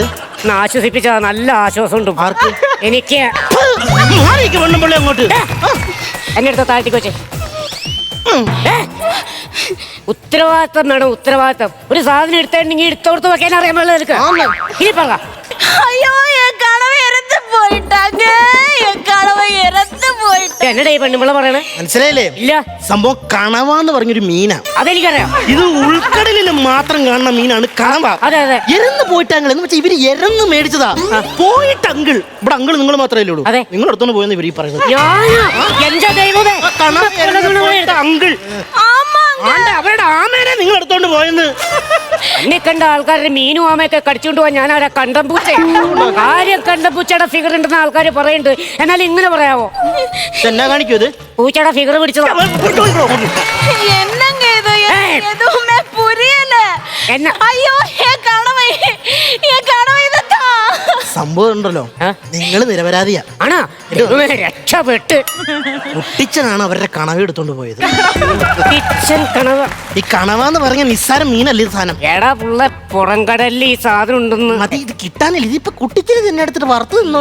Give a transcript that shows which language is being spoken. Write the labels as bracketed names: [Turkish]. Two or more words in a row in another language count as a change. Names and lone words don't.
[Malayalam] ആശ്വസിപ്പിച്ചാ നല്ല ആശ്വാസം ഉണ്ട്. ആർക്ക്? എനിക്ക്. അങ്ങോട്ട് എന്നെ അടുത്ത താഴ്ത്തിക്ക് വെച്ചേ. ഉത്തരവാദിത്തം വേണം, ഉത്തരവാദിത്തം. ഒരു സാധനം എടുത്തിട്ടുണ്ടെങ്കിൽ എടുത്തോടത്ത് വെക്കാൻ അറിയാൻ പാടില്ല നിനക്ക്. ഇനി പറ. [Tamil] ஐயோ என் கனவை இறந்து போயிட்டாங்க, என் கனவை இறந்து போயிட்டாங்க. [Malayalam] എന്നടാ ഈ പെണ്ണുമ്പിള്ള പറയണേ? മനസ്സിലായില്ലേ? ഇല്ല. സംഭവം കണവാന്ന് പറഞ്ഞൊരു മീനാ. അതെനിക്കറിയാം. ഇത് ഉൾക്കടലിൽ മാത്രം കാണുന്ന മീനാണ് കണവ. അതെ. എരന്ന് പോയിട്ടങ്ങൾ എന്ന് വെച്ചാൽ ഇവര് എരന്ന് മേടിച്ചതാ. പോയിട്ട് അങ്കിൾ ഇവിടെ അങ്കിൾ നിങ്ങൾ മാത്രമേ ഉള്ളൂ. അതെ. നിങ്ങൾ അടുത്തോണ്ട് പോയെന്ന് ഇവര് പറയുന്നത്. എന്റെ ദൈവമേ, അങ്കിൾ അവരുടെ ആമേനെ നിങ്ങൾ എടുത്തോണ്ട് പോയെന്ന്. എന്നെ കണ്ട ആൾക്കാരുടെ മീനും ആമയൊക്കെ കടിച്ചുകൊണ്ട് പോവാൻ ഞാൻ ആരാ? കണ്ടംപൂച്ച. കാര്യം കണ്ടംപൂച്ചയുടെ ഫിഗർ ഉണ്ടെന്ന് ആൾക്കാർ പറയുന്നുണ്ട്. എന്നാൽ ഇങ്ങനെ പറയാവോ? എന്നാ കാണിക്കൂ ഇത്? പൂച്ചയുടെ ഫിഗർ പിടിച്ചതാ. [Tamil] என்னங்க இது? எதுவுமே புரியல. என்ன? ஐயோ என் கனவை இதுதான். [Malayalam] സംഭവം ഉണ്ടല്ലോ, നിങ്ങൾ നിരപരാധിയാ. ആണോ? രക്ഷപ്പെട്ട്. കുട്ടിച്ചനാണ് അവരുടെ കണവ എടുത്തോണ്ട് പോയത്. കിച്ചൻ കണവ. ഈ കണവ എന്ന് പറഞ്ഞ നിസ്സാരം മീനല്ലേ ഇത് സാധനം. എടാ പുള്ള പുറംകടലിൽ ഈ സാധനം ഉണ്ടെന്ന്. അത് ഇത് കിട്ടാനില്ല. ഇതിപ്പോ കുട്ടിച്ചന് തന്നെ എടുത്തിട്ട് വറുത്ത് നിന്നോ?